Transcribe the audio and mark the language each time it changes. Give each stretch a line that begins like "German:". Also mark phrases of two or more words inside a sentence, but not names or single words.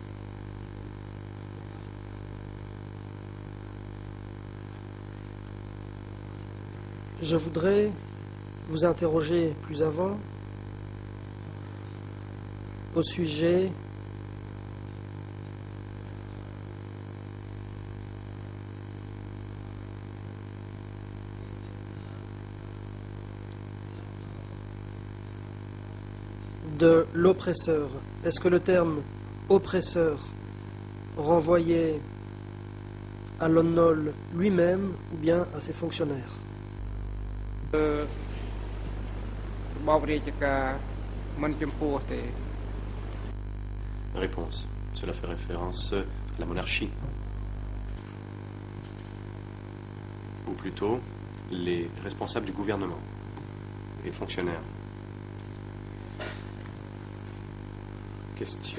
French: Je voudrais vous interroger plus avant au sujet de l'oppresseur. Est-ce que le terme oppresseur renvoyait à Lon Nol lui-même ou bien à ses fonctionnaires?
Khmer: របបរាជការមិនចំពោះទេ
French: Réponse. Cela fait référence à la monarchie. Ou plutôt, les responsables du gouvernement et fonctionnaires. Question.